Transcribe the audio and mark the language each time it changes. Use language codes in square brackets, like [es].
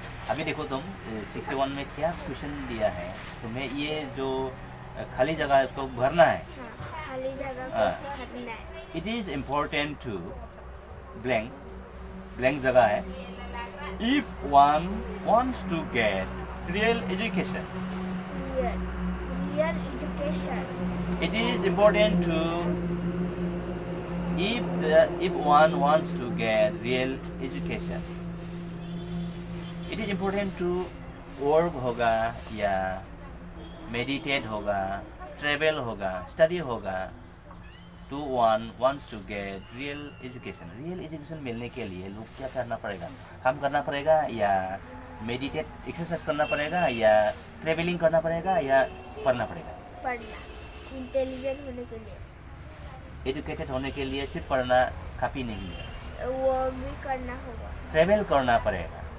[hi] अभी देखो तुम 61 में क्या क्वेश्चन दिया है, तुम्हें ये जो खाली जगह है उसको भरना है। हाँ, खाली जगह को हाँ। भरना है। [en] it is important to blank, blank [hi] जगह है। [en] If one wants to get real education, real education. it is important to if one wants to get real education, it is important to work होगा या meditate होगा, travel होगा, study होगा। to one wants to get real education, real education [hi] मिलने के लिए लोग क्या करना पड़ेगा? काम करना पड़ेगा या मेडिटेट एक्सरसाइज करना पड़ेगा या ट्रेवलिंग करना पड़ेगा या पढ़ना पड़ेगा? पढ़ना। इंटेलिजेंट होने के लिए, एजुकेटेड होने के लिए सिर्फ पढ़ना काफ़ी नहीं है, वो भी करना होगा। ट्रेवल करना पड़ेगा,